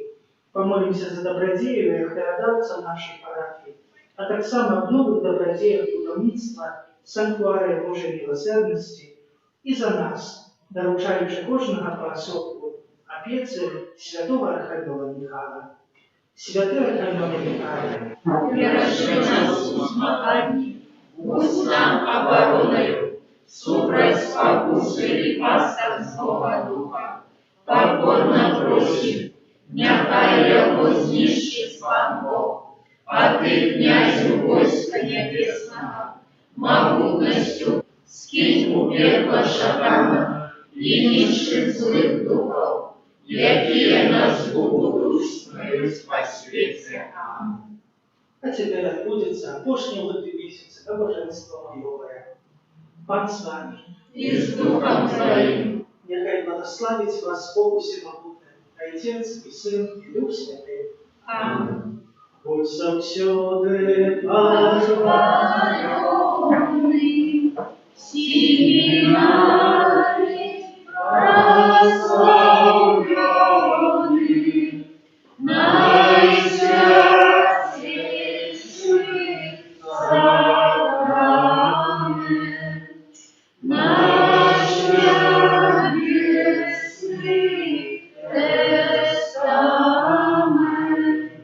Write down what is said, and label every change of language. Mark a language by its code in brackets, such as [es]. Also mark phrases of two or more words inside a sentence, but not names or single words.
[be] Памолімся за дабрадзеяў і ахвярадаўцаў нашай парафіі, а таксама аб новых дабрадзеях будаўніцтва санктуарыя Божай міласэрнасці і за нас, даручаючы кожнага паасобку апецы святого Архангела Михайла. Святы Архангел Михайле, [uk] Бережи нас у змаганні, будь нам обороною, [be] супраць спакусы і пастак Злого Духа. [ru] Покорно просим, [be] няхай яго знішчыць Пан Бог, а ты, князю войска небеснага, могутнасцю скинь у пекла шатана і нішчыць злых духов, якія нас губуюць па свеце. А цяпер адбудзецца апошні ў гэты месяц набажэнства маёвае. [uk] Пан з вами. [ru] и с Духом Твоим. [uk] Нехай благословить вас Бог Всемогутний, Отець і Син і Дух Святий. Аминь. Будь завсюди похвалений, [ru] Всеми нами прославленный, наисвятейший сакрамент, наш небесный тестамент.